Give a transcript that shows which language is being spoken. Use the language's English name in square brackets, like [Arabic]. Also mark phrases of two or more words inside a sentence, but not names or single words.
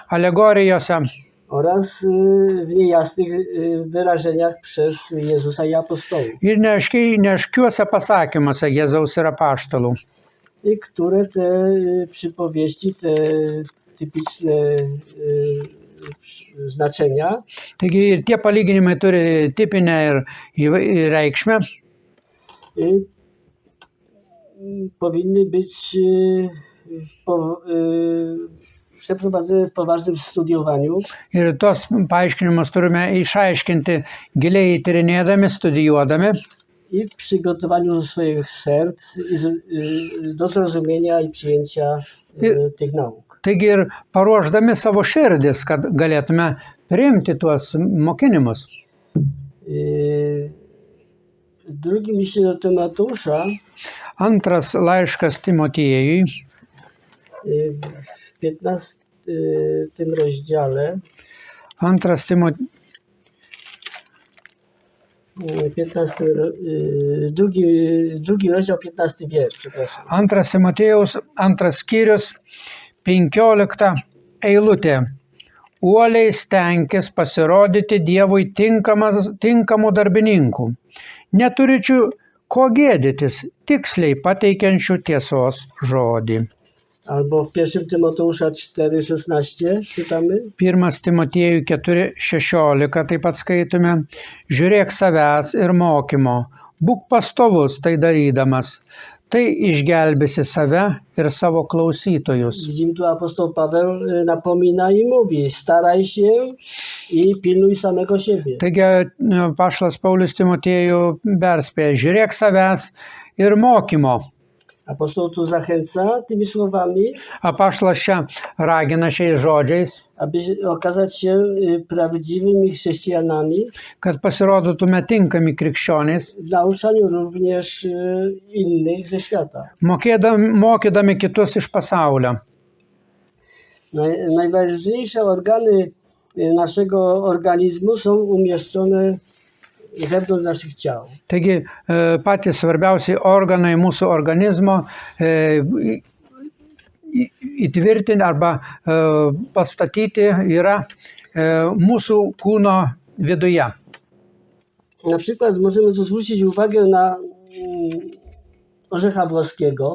[Lithuanian] alegorijose [Polish] oraz w niejasnych wyrażeniach przez Jezusa i apostołów. [Lithuanian] ir neaiškiuose pasakymuose Jėzaus ir apaštalų. [Polish] I które te przypowieści, te typiczne znaczenia [Lithuanian] Taigi tie palyginimai turi tipinę ir reikšmę, [Polish] powinny być przeprowadzone w poważnym studiowaniu [Lithuanian] ir tos paaiškinimus turime išaiškinti giliai tyrinėdami, studijuodami [Polish] i w przygotowaniu swoich serc do zrozumienia i przyjęcia tych nauk. [Lithuanian] Taigi ir paruošdami savo širdis, kad galėtume priimti tuos mokinimus. [Polish] W drugim liście do Tymoteusza, [Lithuanian] Antras laiškas Timotiejui, [Polish] w 15 rozdziale, [Lithuanian] antras [Polish] drugi rozdział, 15 wiersz, przepraszam. [Lithuanian] Antras Timotiejaus, antras skyrius, 15 eilutė. Uoliai stenkis pasirodyti Dievui tinkamų darbininkų, neturičių ko gėdytis, tiksliai pateikiančių tiesos žodį. [Polish] Albo w 1 Tymoteusza 4,16 czytamy. [Lithuanian] 1 Timotiejų 4,16 taip pat skaitome. Žiūrėk savęs ir mokymo, būk pastovus tai darydamas, tai išgelbėsi save ir savo klausytojus. [Polish] Widzimy tu apostoł Paweł napomina i mówi: staraj się i pilnuj samego siebie. [Lithuanian] Taigi apaštalas Paulius Timotiejų perspėja, žiūrėk savęs ir mokymo. [Polish] Apostoł tu zachęca tymi słowami, [Lithuanian] Apaštalas čia ragina šiais žodžiais, [Polish] aby okazać się prawdziwymi chrześcijanami, [Lithuanian] kad pasirodytume tinkami krikščionys, [Polish] w nauczaniu również innych ze świata. [Lithuanian] mokydami kitus iš pasaulio. [Polish] Najważniejsze organy naszego organizmu są umieszczone wewnątrz naszych ciał. [Lithuanian] Taigi patys svarbiausi organai mūsų organizmo įtvirtinti arba pastatyti yra mūsų kūno viduje. [Polish] Na przykład możemy tu zwrócić uwagę na orzecha włoskiego.